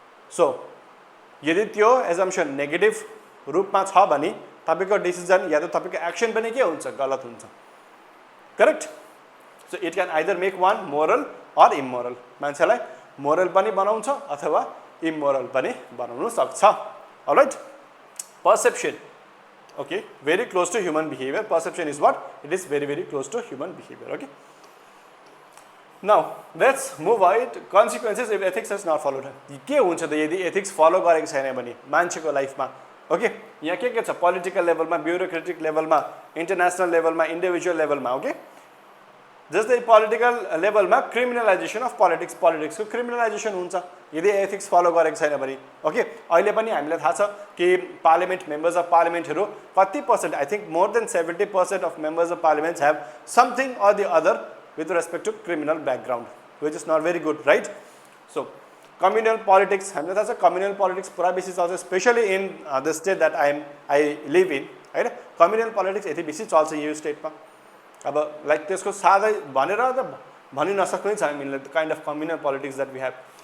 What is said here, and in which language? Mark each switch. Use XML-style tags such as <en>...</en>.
<ne>So यदि त्यो assumption negative रूपमा छ भने तपाईको डिसिजन या त तपाईको एक्सन पनि के हुन्छ, गलत हुन्छ, correct.</ne> <en>So it can either make one moral or immoral.</en> <ne>मान्छेलाई मोरल पनि बनाउँछ अथवा इमोरल पनि बनाउन सक्छ.</ne> <en>Alright. Perception, okay, very close to human behavior. Perception is what? It is very close to human behavior. Okay. Now let's move on. Consequences if ethics is not followed.</en> <ne>के हुन्छ त यदि ethics follow गरेको छैन भने मान्छेको लाइफमा. Okay, यहाँ के छ, पोलिटिकल लेभलमा, ब्युरोक्रेटिक लेभलमा, इन्टरनेसनल लेभलमा, इन्डिभिजुअल लेभलमा. ओके, जस्तै पोलिटिकल लेभलमा क्रिमिनलाइजेसन अफ पोलिटिक्स, पोलिटिक्सको क्रिमिनलाइजेसन हुन्छ यदि एथिक्स फलो गरेको छैन भने. ओके, अहिले पनि हामीलाई थाहा छ कि पार्लियामेन्ट, मेम्बर्स अफ पार्लियामेन्टहरू कति percent, I</ne> <en>Think more than 70% of members of parliament have something or the other with respect to criminal background, which is not very good, right? So communal politics,</en> <ne>हामीलाई थाहा छ</ne> <en>communal politics पुरा बेसी चल्छ, especially in the state that I live in, हैन.</en> <ne>communal politics यति बेसी चल्छ यो स्टेटमा. अब लाइक त्यसको साधै भनेर त भनि नसक्नु छ हामीले,</ne> <en>the kind of communal politics that we have.</en>